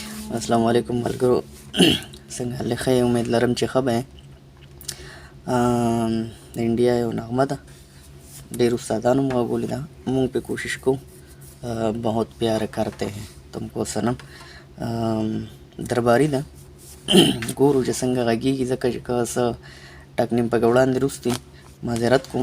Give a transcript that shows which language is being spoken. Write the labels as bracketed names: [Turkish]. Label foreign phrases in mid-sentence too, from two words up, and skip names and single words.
[Arabic] السلام عليكم मलګرو. [Pashto] څنګه حال ښه یې؟ امید لرم چې ښه به یې. د انډیا یو نغمه ده، ډېر استادانو مو غږولې ده. مونږ پې کوشش کوو. [Urdu] بہت پیار کرتے ہیں تم کو صنم. [Pashto] درباري ده. ګورو چې څنګه غږېږي، ځکه چې که څه ټک نیم پکې وړاندې وروستي معذرت کوم.